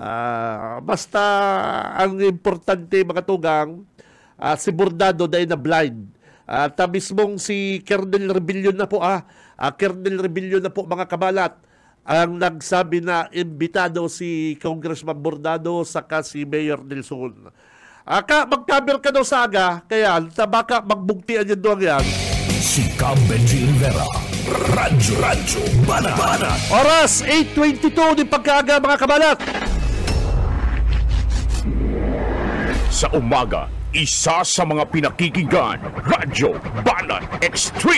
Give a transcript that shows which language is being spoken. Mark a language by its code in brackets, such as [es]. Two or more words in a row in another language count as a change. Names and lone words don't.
[bik] Basta, ang importante mga tugang, si Bordado dahil na blind. [tl] At mismong si Kernel Rebellion na po, Kernel Rebellion na po mga kabalat, ang nagsabi na imbitado si Congressman Bordado saka si Mayor Nelson. [bik] Mag-cover ka daw sa aga, kaya baka magbugtian yung doang yan. [tl] Si Cam Benji Rivera, Radyo Banat. [bik] Oras 8:22 din pagkaaga mga kabalat. [tl] Sa umaga, isa sa mga pinakikinggan, Radyo Banat Extreme.